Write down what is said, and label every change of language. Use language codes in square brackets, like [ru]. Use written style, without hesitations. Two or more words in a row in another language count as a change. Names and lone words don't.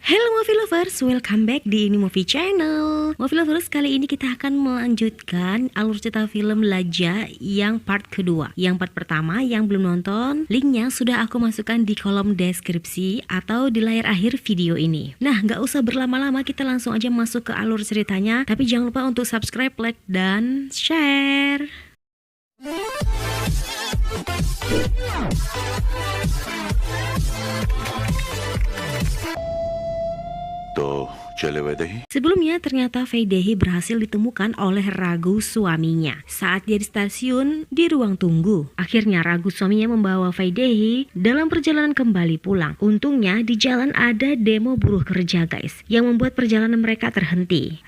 [en] Hello Movie Lovers, welcome back di Ini Movie Channel. Movie Lovers, [id] kali ini kita akan melanjutkan alur cerita film Laja yang part kedua. Yang part pertama yang belum nonton, linknya sudah aku masukkan di kolom deskripsi atau di layar akhir video ini. Nah, gak usah berlama-lama, kita langsung aja masuk ke alur ceritanya. Tapi jangan lupa untuk subscribe, like, dan share. [hi] तो चले वैदेही। [id] Sebelumnya ternyata Vaidehi berhasil ditemukan oleh Ragu suaminya saat dia di stasiun di ruang tunggu. Akhirnya Ragu suaminya membawa Vaidehi dalam perjalanan kembali pulang. Untungnya di jalan ada demo buruh kerja guys, yang membuat perjalanan mereka terhenti.